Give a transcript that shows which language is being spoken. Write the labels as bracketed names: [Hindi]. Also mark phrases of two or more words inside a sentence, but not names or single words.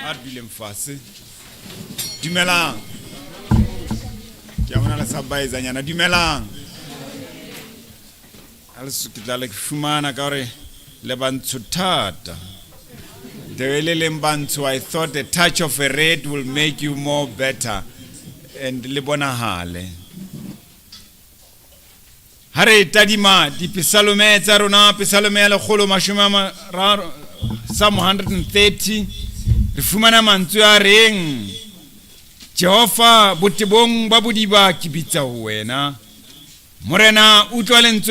[Southern Sotho] duleng fase. Dumelang. Ke bona le sabaetsanyana dumelang. Also ke tla le fumana ka hore le bantsho thata. [English] The way [Southern Sotho] le bantsho, [English] I thought a touch of a red will make you more better and [Southern Sotho] le bonahale. Hare tadima di Psalme tsa rona, Psalme ya 130 Psalm 130 re fumana mantswe a reng Jehova botebong ba bodiba ke bitsa ho wena morena utlwa lentswe